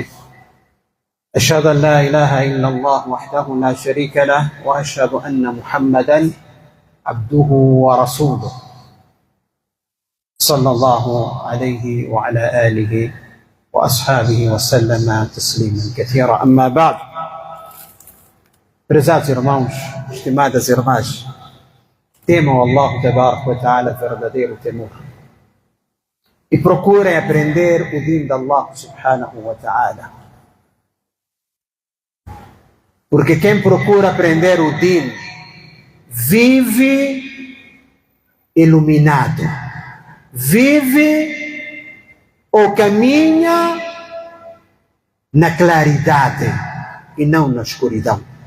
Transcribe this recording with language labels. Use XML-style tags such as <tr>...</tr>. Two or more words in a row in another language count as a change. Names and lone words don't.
<ar>أشهد أن لا إله إلا الله وحده لا شريك له وأشهد أن محمدا عبده ورسوله صلى الله عليه وعلى آله وأصحابه وسلم تسليما كثيرا. أما بعد.</ar> <pt>Prezados irmãos, estimadas irmãs, temam Allah</pt> <ar>تبارك وتعالى</ar> <pt>verdadeiro temor e procurem aprender o din de Allah</pt> <ar>سبحانه وتعالى.</ar> <pt>Porque quem procura aprender o din vive iluminado, vive ou caminha na claridade e não na escuridão.</pt>